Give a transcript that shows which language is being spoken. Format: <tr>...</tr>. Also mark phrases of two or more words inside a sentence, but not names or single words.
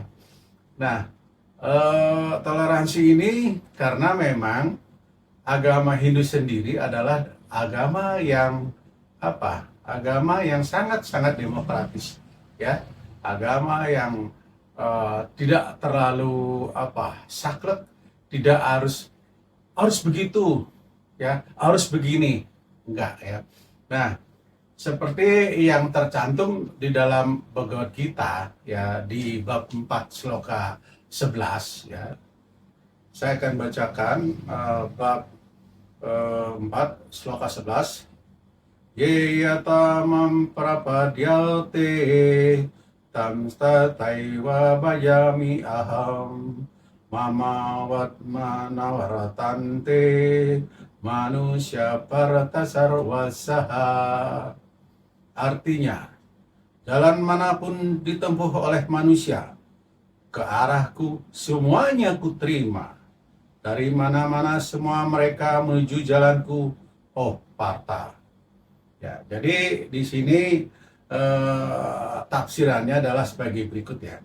<id>Nah, toleransi ini karena memang agama Hindu sendiri adalah agama yang agama yang sangat-sangat demokratis ya, agama yang tidak terlalu saklek, tidak harus begitu ya, harus begini, enggak ya. Nah, seperti yang tercantum di dalam Bhagavad Gita ya, di bab 4 sloka 11 ya. Saya akan bacakan bab 4 sloka 11.</id> <sa>Yeyatamam prapadyate tam stataiva bhajami aham mama vatmanawaratante manusya parta sarvasaha.</sa> <id>Artinya, jalan manapun ditempuh oleh manusia, ke arahku semuanya ku terima. Dari mana-mana semua mereka menuju jalanku, oh Partha. Ya, jadi di sini tafsirannya adalah sebagai berikut ya.</id>